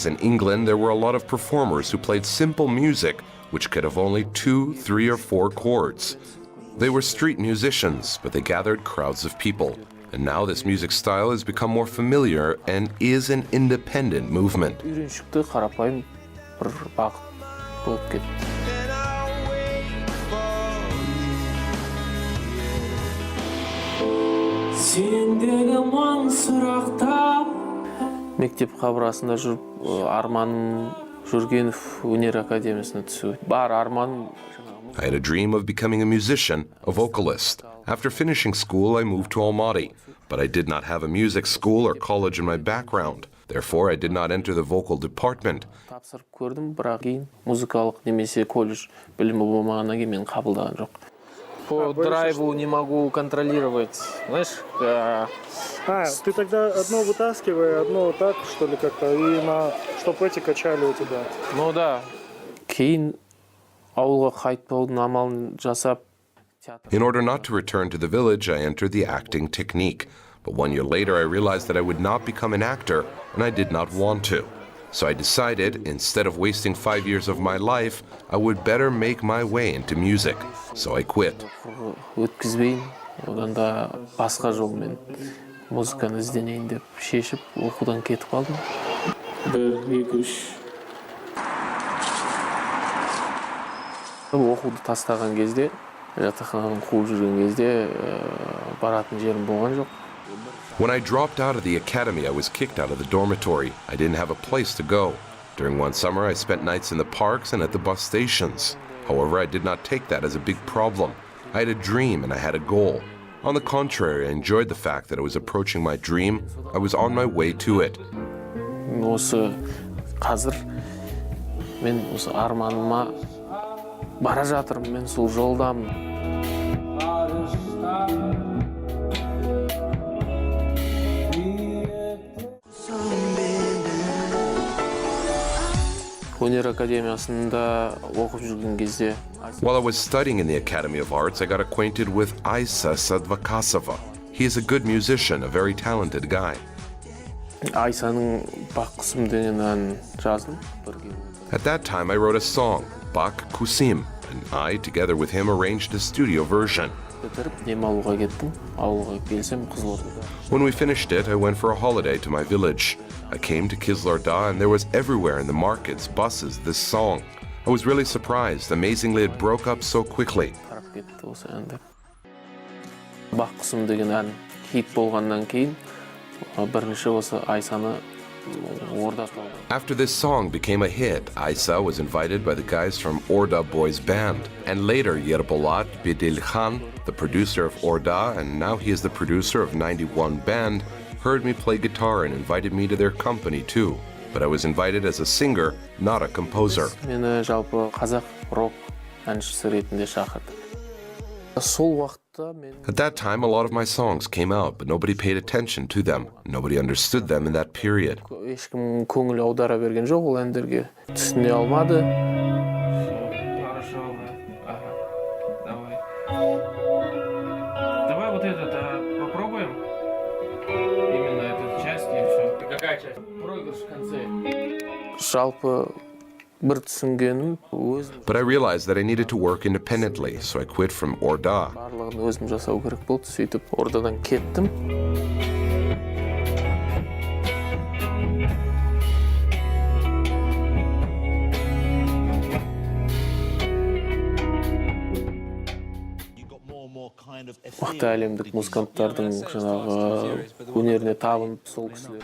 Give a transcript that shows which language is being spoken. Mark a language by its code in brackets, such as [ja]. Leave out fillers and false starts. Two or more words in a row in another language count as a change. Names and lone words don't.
[en] In England, there were a lot of performers who played simple music which could have only 2, 3, or 4 chords. They were street musicians, but they gathered crowds of people. And now this music style has become more familiar and is an independent movement. [kk] Мектеп қабырғасында жүріп, арманым Жүргенов өнер академиясына түсу. Бар арманым. [en] I had a dream of becoming a musician, a vocalist. After finishing school, I moved to Almaty, but I did not have a music school or college in my background. Therefore, I did not enter the vocal department. [kk] Тапсырып көрдім, бірақ кейін музыкалық немесе колледж білімі болмағаннан кейін мен қабылдаған жоқ. [ru] По драйву не могу контролировать, знаешь? Ты тогда одно вытаскивай, одно так, что ли, как-то, и чтобы эти качали у тебя. Ну да. [kk] Кейін ауылға қайтпаудың амалын жасап. [en] In order not to return to the village, I entered the acting technique. But 1 year later, I realized that I would not become an actor, and I did not want to. So I decided, instead of wasting 5 years of my life, I would better make my way into music. So I quit. [kk] Өткізбейін, одан да басқа жолмен музыканы ізденейін деп шешіп, оқудан кетіп қалдым. 1, 2, 3. Оқуды тастаған кезде, жатақханадан қуып жүрген кезде баратын жерім болған жоқ. [en] When I dropped out of the academy, I was kicked out of the dormitory. I didn't have a place to go. During one summer, I spent nights in the parks and at the bus stations. However, I did not take that as a big problem. I had a dream and I had a goal. On the contrary, I enjoyed the fact that I was approaching my dream. I was on my way to it. [kk] Осы қазір мен осы арманыма бара жатырмын, мен сол жолдамын. Өнер академиясында оқып жүрген кезде. [en] While I was studying in the Academy of Arts, I got acquainted with Aysa Sadvakasova. He is a good musician, a very talented guy. [kk] Aysaның Bak Kusim деген әнін жаздым. [en] At that time, I wrote a song, Bak Kusim, and I, together with him, arranged a studio version. [kk] Бітіріп, демалуға кеттім. Ауылға келсем, Қызылордада. [en] When we finished it, I went for a holiday to my village. I came to Kizlyarda and there was everywhere in the markets, buses, this song. I was really surprised. Amazingly, it broke up so quickly. [kk] Тарап кетті осы әнді. Бақ құсым деген ән хит болғаннан кейін бірінші осы Айсаны орда салды. [en] After this song became a hit, Aysa was invited by the guys from Orda Boys Band. And later, Yerbolat Bedilkhan, the producer of Orda, and now he is the producer of 91 Band, heard me play guitar and invited me to their company too. But I was invited as a singer, not a composer. [kk] Мені жалпы қазақ рок әншісі ретінде шақырды. Сол уақытта мен [en] At that time, a lot of my songs came out, but nobody paid attention to them. Nobody understood them in that period. [kk] ешкім көңіл аудара берген жоқ ол әндерге. Түсіне алмады. [ru] Давай вот этот попробуем. Именно эту часть и все. Какая часть? Проигрыш в конце. [kk] Жалпы бір түсінгенім өзім [en] But I realized that I needed to work independently, so I quit from Orda. [kk] барлығын өзім жасау керек болды. Сөйтіп ордадан кеттім. Мықты әлемдік музыканттардың жаңағы өнеріне табынып сол кісілерді.